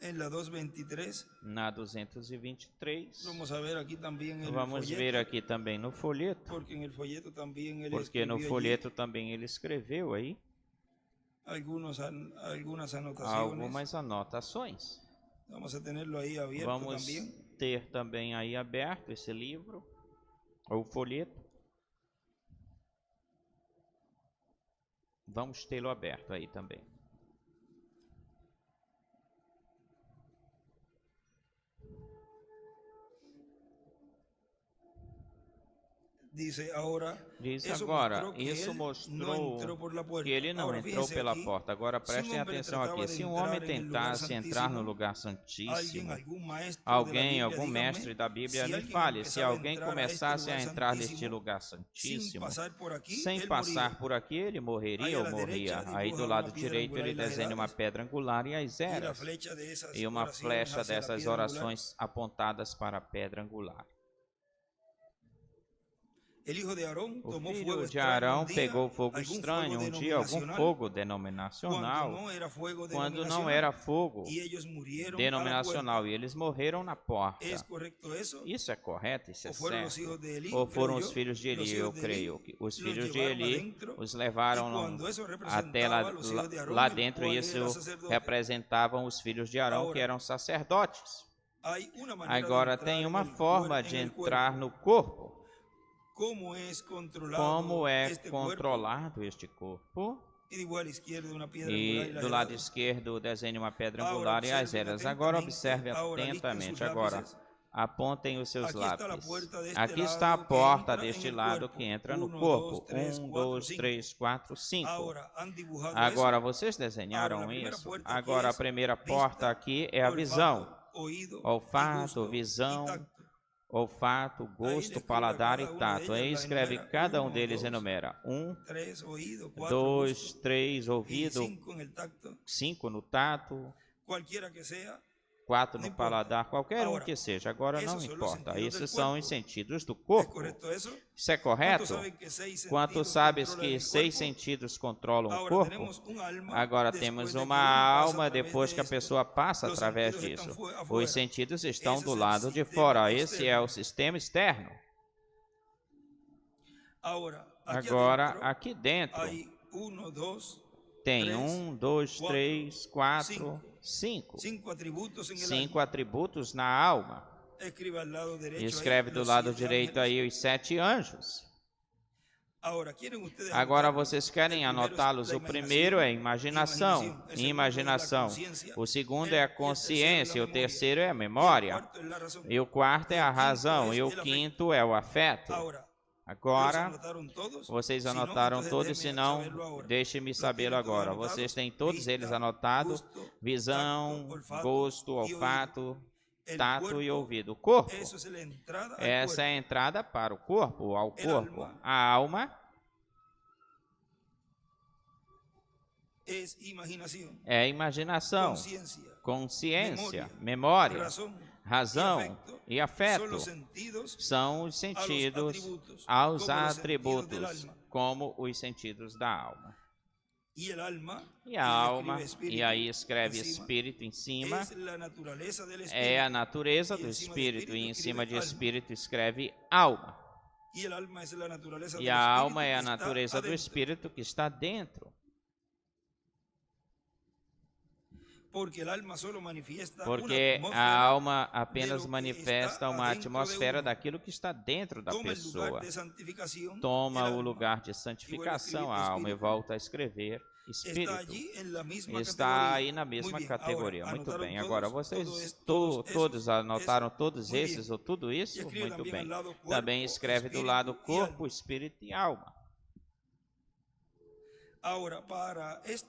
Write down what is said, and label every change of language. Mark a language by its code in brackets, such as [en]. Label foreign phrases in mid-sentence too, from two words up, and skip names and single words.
[es] en la 223. [pt] Na 223. [es] Vamos a ver aquí también el [pt] Vamos ver [es] folleto, [pt] aqui também no folheto, [es] porque en el folleto también él [pt] porque no [es] escribió allí [pt] folheto também ele escreveu aí [es] algunas anotaciones. [pt] algumas anotações. [es] Vamos a tenerlo ahí abierto [pt] Vamos [es] también. [pt] ter também aí aberto esse livro, ou folheto. Vamos tê-lo aberto aí também. [es] Dice ahora, [pt] Diz [es] eso [pt] agora, [es] mostró que [pt] isso [es] él [pt] mostrou [es] no entró por la puerta. [pt] que ele não [es] Ahora, [pt] entrou [es] fíjense [pt] pela [es] aquí, [pt] porta. Agora [es] se [pt] prestem [es] hombre [pt] atenção [es] trataba [pt] aqui. [es] de [pt] Se um [es] entrar [pt] homem [es] en el lugar [pt] tentasse entrar no [es] santísimo, [pt] lugar [es] alguien, [pt] santíssimo, [es] algún maestro de la [pt] alguém, [es] Biblia, [pt] algum [es] díganme, [pt] mestre da Bíblia, [es] si [pt] me [es] alguien [pt] fale, se [es] empezaba a [pt] alguém [es] entrar a este [pt] começasse a [es] lugar [pt] entrar neste [es] santísimo [pt] lugar [es] sin [pt] santíssimo, [es] pasar por aquí, [pt] sem [es] él [pt] passar [es] moría. [pt] por aqui, ele [es] Ahí [pt] morreria [es] a [pt] ou [es] la [pt] morria. [es] derecha [pt] Aí do [es] dibuja [pt] lado [es] una piedra [pt] direito [es] angular [pt] ele [es] y las [pt] desenha uma [es] edades, [pt] pedra angular e as [es] y la [pt] eras, [es] flecha de esas [pt] e uma [es] oraciones [pt] flecha [es] hacia la [pt] dessas [es] piedra angular. [pt] orações apontadas para a pedra angular. [es] El hijo de Aarón [pt] O [es] tomó [pt] filho [es] fuego [pt] de [es] extraño [pt] Arão [es] un día, [pt] pegou fogo [es] algún [pt] estranho [es] fuego [pt] um dia, algum [es] denominacional, [pt] fogo [es] cuando [pt] denominacional, [es] no era fuego [pt] quando não [es] denominacional, [pt] era fogo [es] y ellos murieron a la [pt] denominacional, [es] puerta. [pt] e eles morreram na porta. [es] ¿Es correcto eso? [pt] Isso é correto, isso é [es] ¿O fueron los [pt] certo? [es] hijos de Elí? [pt] Ou [es] Creo [pt] foram [es] yo. [pt] os filhos de [es] Los [pt] Eli? [es] hijos [pt] Eu [es] de [pt] creio [es] Elí [pt] que os [es] los [pt] filhos de [es] llevaron [pt] Eli [es] adentro, [pt] os [es] y [pt] levaram [es] cuando eso [pt] até [es] representaba a los hijos de Aarón, [pt] lá [es] el [pt] dentro, [es] cual [pt] e [es] era [pt] isso [es] sacerdote. [pt] representavam os filhos de Arão, que Agora, eram sacerdotes. [es] hay una manera de [pt] Agora [es] entrar [pt] tem [es] en [pt] uma [es] el [pt] forma [es] cuer- [pt] de [es] en el [pt] entrar [es] cuerpo. [pt] no corpo. [es] ¿Cómo es controlado [pt] Como é [es] este cuerpo? [pt] controlado este corpo? [es] Y dibujo a la izquierda una piedra [pt] E [es] angular y las [pt] do lado [es] edades. [pt] esquerdo desenha uma pedra Agora, angular e as [es] observen [pt] eras. Agora observe atentamente, agora listem atentamente. [es] sus [pt] Agora [es] lápices. [pt] apontem os seus Aqui está a lápis. porta deste Aqui está a lado que porta [es] entra [pt] deste [es] en el [pt] lado [es] cuerpo. [pt] que entra no 1, corpo. 2, 3, 1, 4, 2, 5. 3, 4, 5. [es] Agora, han dibujado [pt] Agora [es] eso. [pt] vocês Agora, desenharam a primeira isso. porta aqui Agora a é primeira vista, porta aqui é a olfato, visão. [es] oído, y [pt] Olfato, [es] gusto, y [pt] visão, [es] tacto. [pt] olfato, Aí gosto, descreve paladar cada e uma tato. delas, Aí lá escreve enumera cada um 1, deles 2, enumera. 1, [es] 3, oído, 4, [pt] 2, [es] gusto, [pt] 3, [es] y [pt] ouvido, [es] 5 en el tacto. [pt] 5 no tato, [es] Cualquiera que sea, [pt] 4 não [es] no importa. [pt] paladar, qualquer um Agora, que seja. Agora não esses são os importa. sentidos Esses do são corpo. os sentidos do [es] ¿es [pt] corpo. [es] correcto eso? [pt] Isso é [es] ¿Cuántos [pt] correto? [es] saben que 6 [pt] Quanto [es] sentidos [pt] sabes [es] controlan [pt] que [es] el [pt] 6 [es] cuerpo? [pt] sentidos controlam o [es] Ahora [pt] corpo? [es] tenemos un alma [pt] Agora [es] después [pt] temos [es] de que [pt] uma [es] uno pasa [pt] alma [es] a través [pt] depois [es] de [pt] que a [es] esto. [pt] pessoa passa [es] Los [pt] através [es] sentidos están [pt] disso. [es] afuera. [pt] Os sentidos estão Esse do é o lado de sistema fora. Esse externo. é o sistema externo. [es] Ahora, aquí [pt] Agora, [es] adentro [pt] aqui dentro, [es] hay 1, 2, [pt] tem 3, 1, 2, 4, 3, 4, 5. [es] 5 atributos en el [pt] 5 [es] alma. [pt] atributos na alma. [es] Escribe al lado derecho [pt] E [es] ahí [pt] escreve do [es] los [pt] lado 7 direito [es] ángeles. [pt] aí os 7 anjos. [es] Ahora, ¿quieren ustedes [pt] Agora [es] anotarlos? [pt] vocês querem [es] El primero es [pt] anotá-los. [es] la [pt] O primeiro é imaginação. [es] El segundo es la [pt] Imaginação. [es] conciencia. [pt] O segundo [es] El- [pt] é a [es] y el tercero [pt] consciência. [es] la [pt] O [es] memoria. [pt] terceiro é a [es] Y el [pt] memória. [es] cuarto es la razón. [pt] E o quarto é a E o quinto razão. é E o [es] el afecto. [pt] quinto é o afeto. [es] Ahora, ¿los [pt] Agora, [es] anotaron todos? [pt] vocês [es] Si no, [pt] anotaram [es] entonces [pt] todos, [es] déjenme [pt] se não, [es] saberlo ahora. [pt] deixe-me [es] Los [pt] sabê-lo [es] tienen todos [pt] agora. [es] anotados? [pt] Vocês têm todos [es] Vista, [pt] eles anotados. [es] gusto, [pt] Visão, [es] tacto, olfato [pt] gosto, [es] y oído. [pt] olfato, [es] El [pt] tato e [es] cuerpo, [pt] ouvido. O corpo. [es] eso es la entrada al [pt] Essa [es] cuerpo. [pt] é a entrada para o corpo, ao [es] El [pt] corpo. [es] alma. [pt] A alma [es] Es imaginación, [pt] é imaginação, [es] conciencia, [pt] consciência, memória, [es] razón [pt] razão e [es] son [pt] afeto. [es] los sentidos [pt] São os sentidos aos atributos, como os sentidos da alma. [es] y el alma, [pt] E a alma, [es] escribe espíritu [pt] e aí escreve [es] encima, [pt] espírito em cima, [es] es la naturaleza del espíritu, [pt] é a natureza do E em cima do espírito, e em espírito cima de escreve espírito escreve alma. [es] y el alma es la naturaleza [pt] E [es] del [pt] a [es] espíritu [pt] alma é [es] que [pt] a [es] está [pt] natureza do [es] adentro. [pt] espírito que está dentro. [es] Porque el alma solo manifiesta [pt] Porque [es] una [pt] a [es] atmósfera [pt] alma apenas [es] de lo que [pt] manifesta [es] está [pt] uma [es] adentro de [pt] atmosfera [es] uno. [pt] daquilo que está dentro da [es] Toma el [pt] pessoa. [es] lugar de santificación, [pt] Toma [es] el [pt] o [es] alma. [pt] lugar de santificação, a alma, e volta a escrever [es] Está [pt] espírito. [es] allí en la misma [pt] Está [es] categoría. [pt] aí na [es] Muy [pt] mesma [es] bien. [pt] categoria. [es] Ahora, [pt] Muito [es] anotaron [pt] bem. Agora [es] todos, [pt] vocês [es] todos [pt] todos [es] esos, [pt] anotaram [es] eso. [pt] todos [es] Muy [pt] esses [es] bien. [pt] ou tudo [es] Y [pt] isso? [es] escribe [pt] Muito [es] también [pt] bem. [es] al lado cuerpo, [pt] Também escreve do [es] espíritu [pt] lado [es] y [pt] corpo, [es] alma. [pt] espírito e alma. [es] Ahora, para esta